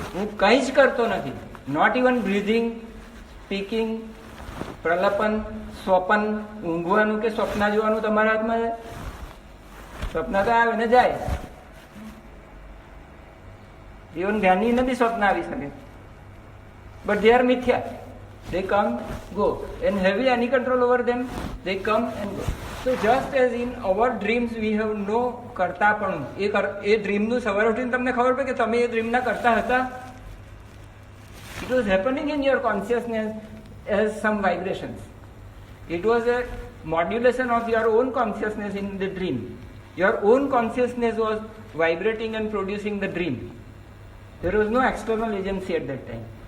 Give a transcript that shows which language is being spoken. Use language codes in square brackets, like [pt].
[gu] હું કંઈ જ કરતો નથી. [en] not even breathing, speaking, [gu] પ્રલપન, સ્વપન, ઊંઘવાનું કે સ્વપ્ન જોવાનું તમારા હાથમાં છે? સ્વપ્ન તો આવે ને જાય. ઇવન જ્ઞાની નથી સ્વપ્ન આવી શકે. [en] but they are [gu] મિથ્યા. [en] They come, go. And have we any control over them? They come and go. So just as in our dreams we have no કરતાપણું. [gu] એ ડ્રીમનું સવારે ઉઠીને તમને ખબર પડે કે તમે એ ડ્રીમના કરતા હતા. [en] It was happening in your consciousness as some vibrations. It was a modulation of your own consciousness in the dream. Your own consciousness was vibrating and producing the dream. There was no external agency at that time.